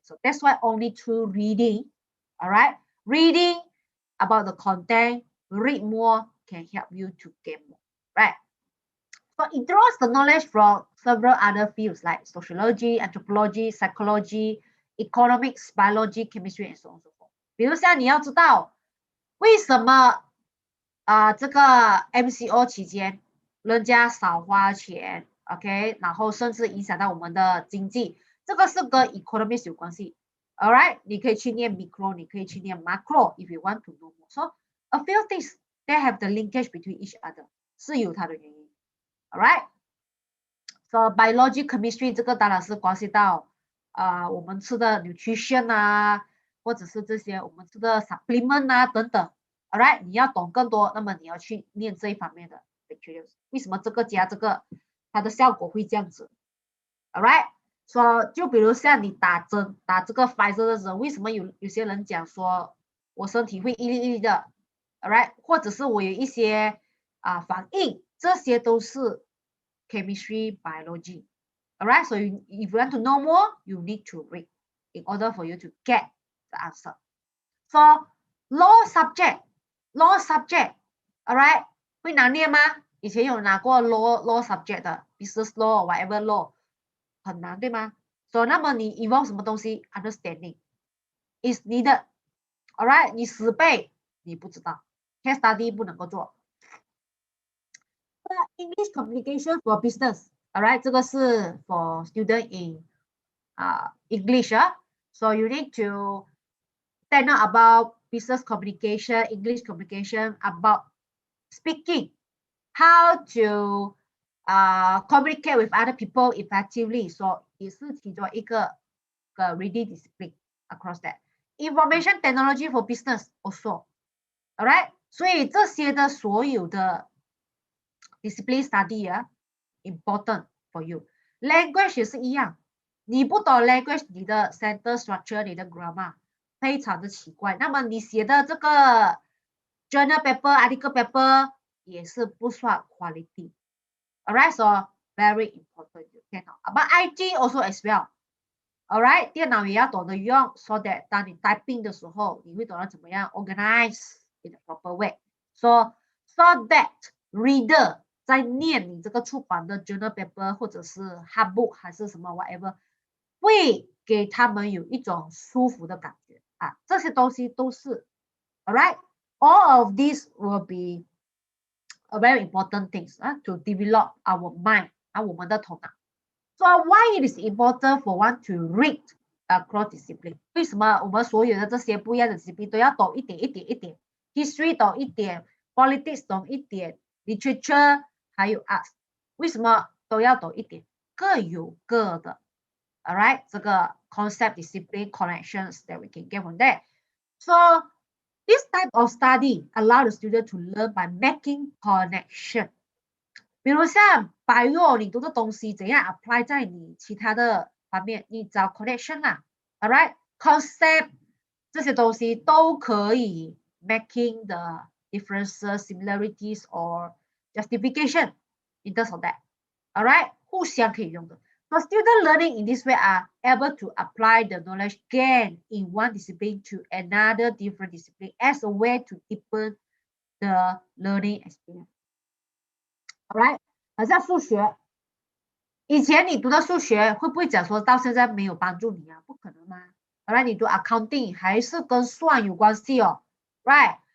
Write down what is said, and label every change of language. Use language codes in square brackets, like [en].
[en] So that's why only through reading, alright, reading about the content, read more can help you to get more, right? So it draws the knowledge from several other fields like sociology, anthropology, psychology, economics, biology, chemistry, and so on and so forth. [zh] 比如像你要知道为什么这个 MCO 期间人家少花钱 ，OK， 然后甚至影响到我们的经济，这个是跟 economics 有关系。 [en] Alright， [zh] 你可以去念 [en] micro， 你可以去念 macro if you want to know more. So a few things that have the linkage between each other [zh] 是有它的原因。 Alright, so biology, chemistry 这个当然是关系到我们吃的 nutrition 或者是这些我们吃的 supplement 等等。 Alright， 你要懂更多，那么你要去念这一方面的 materials。为什么这个加这个，它的效果会这样子 ？Alright， so 就比如像你打针打这个 Pfizer 的时候，为什么有些人讲说我身体会一粒一粒的 ？Alright， 或者是我有一些反应。这些都是 chemistry, biology. [en] Alright, so if you want to know more, you need to read in order for you to get the answer. So law subject, alright, [zh] 会难念吗？以前有拿过 law subject 的 [en] business law, whatever law, [zh] 很难对吗？ [en] So [zh] 那么你 [en] involve [zh] 什么东西 [en] understanding is needed. [zh] Alright, 你死背你不知道 case study 不能够做。 [en] English communication for business, alright, [zh] 这个是 [en] for student in English. So you need to stand out about business communication, English communication, about speaking, how to communicate with other people effectively. So [zh] 也是其中一个 [en] reading discipline across that. Information technology for business also, alright. [zh] 所以这些的所有的discipline study important for you. Language 也是一样，你不懂 language， 你的 sentence structure， 你的 grammar 非常的奇怪，那么你写的这个 journal paper、article paper 也是不算 quality. [en] Alright, so very important you can know. But IT also as well. [zh] ，alright， 电脑也要懂得用 ，so that 当你 typing 的时候，你会懂得怎么样 organize in a proper way，so that reader 在念你这个出版的 journal paper 或者是 hard book 还是什么 whatever， 会给他们有一种舒服的感觉啊，这些东西都是 ，alright， [en] all of these will be a very important things to develop our mind [zh] 我们的头脑。 [en] So why it is important for one to read across discipline？ [zh] 为什么我们所有的这些不一样的 discipline 都要懂一点？History 懂一点 ，politics 懂一点 ，literature 还有 arts， 为什么都要懂一点？各有各的 [en] ，alright， 这个 concept discipline connections that we can get from that. So this type of study allow the student to learn by making connection. [zh] 比如像 bio 你读的东西怎样 apply 在你其他的方面，你找 connection 啦 ，alright concept 这些东西都可以 [en] making the differences, similarities or justification in terms of that, [zh] alright 互相可以用的。 [en] So student learning in this way are able to apply the knowledge gained in one discipline to another different discipline as a way to deepen the learning experience. [zh] Alright， 好像数学，以前你读的数学会不会讲说到现在没有帮助你啊？不可能吗 ？Alright， 你读 accounting 还是跟算有关系哦 ，right？